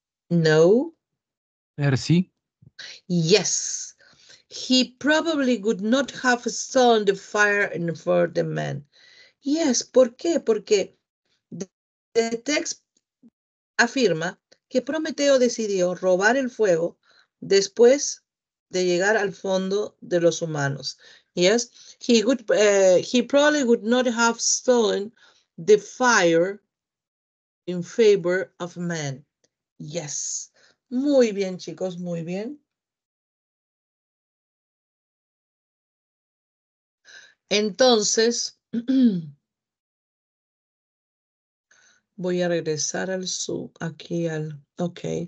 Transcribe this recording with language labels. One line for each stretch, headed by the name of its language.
Spanish: No. Sí.
English: Yes. He probably would not have stolen the fire and for the men. Yes.
Spanish: ¿Por qué? Porque
English: the text
Spanish: afirma que Prometeo decidió robar el fuego después de llegar al fondo de los humanos.
English: Yes, he probably would not have stolen the fire in favor of man. Yes.
Spanish: Muy bien, chicos, muy bien. Entonces, voy a regresar al Zoom, ok.